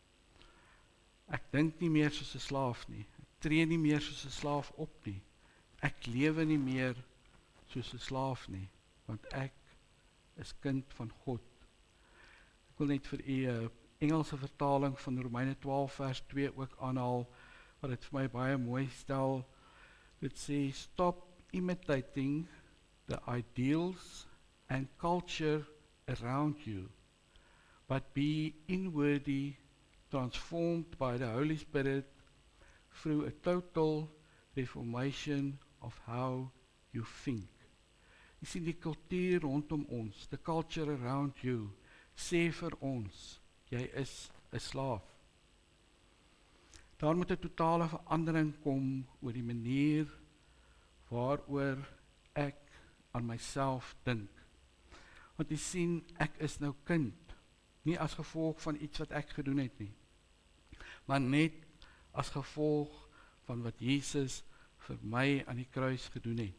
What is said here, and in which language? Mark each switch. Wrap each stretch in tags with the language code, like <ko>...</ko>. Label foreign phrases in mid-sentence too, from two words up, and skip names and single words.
<af>Ek dink nie meer soos 'n slaaf nie, ek tree nie meer soos 'n slaaf op nie, ek lewe nie meer soos 'n slaaf nie, want ek is kind van God. Ek wil net vir u 'n Engelse vertaling van Romeine 12 vers 2 ook aanhaal, wat dit vir my baie mooi stel. Dit sê,</af> <en>stop imitating the ideals and culture around you, but be inwardly transformed by the Holy Spirit through a total reformation of how you think.</en> <af>Jy sien die kultuur rondom ons,</af> <en>the culture around you,</en> <af>sê vir ons, jy is 'n slaaf. Daar moet 'n totale verandering kom oor die manier waaroor ek aan myself dink. Want jy sien, ek is nou kind, nie as gevolg van iets wat ek gedoen het nie, maar net as gevolg van wat Jesus vir my aan die kruis gedoen het.</af>